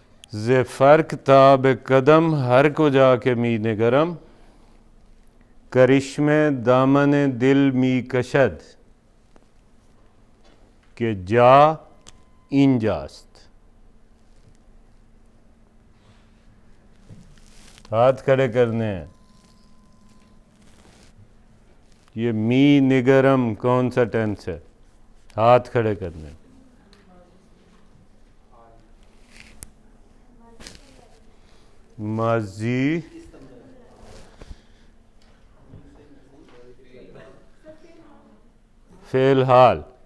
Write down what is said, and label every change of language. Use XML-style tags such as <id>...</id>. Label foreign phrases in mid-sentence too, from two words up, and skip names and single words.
<fa>ز فرق تاب قدم ہر کو جا کے می نگرم کرشم دامن دل می کشد کہ جا اینجاست.</fa> <ur>ہاتھ کھڑے کرنے ہیں. یہ می نگرم کون سا ٹینس ہے؟ ہاتھ کھڑے کرنے. ماضی فعل حال.</ur>